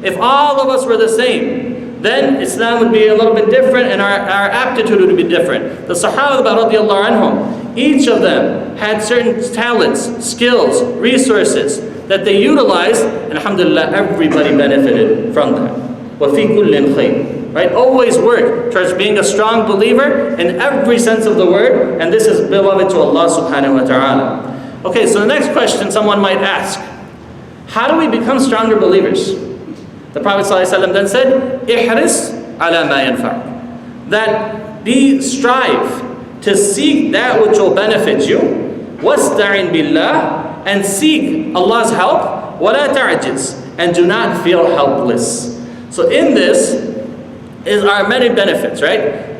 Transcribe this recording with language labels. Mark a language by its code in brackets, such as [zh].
[en] If all of us were the same, then Islam would be a little bit different and our aptitude would be different. The Sahaba radiallahu anhum, each of them had certain talents, skills, resources that they utilized, and alhamdulillah, everybody benefited from that. [ar] وَفِي كُلٍّ خَيْرٍ. [en] Right? Always work towards being a strong believer in every sense of the word, and this is beloved to Allah subhanahu wa ta'ala. Okay, so the next question someone might ask, how do we become stronger believers? The Prophet ﷺ then said, [ar] إِحْرِصْ عَلَى مَا يَنْفَعُ. [en] That strive to seek that which will benefit you, [ar] وَاسْتَعِنْ بِاللَّهِ, [en] and seek Allah's help, [ar] وَلَا تَعْجِزْ, [en] and do not feel helpless. So in this are many benefits, right?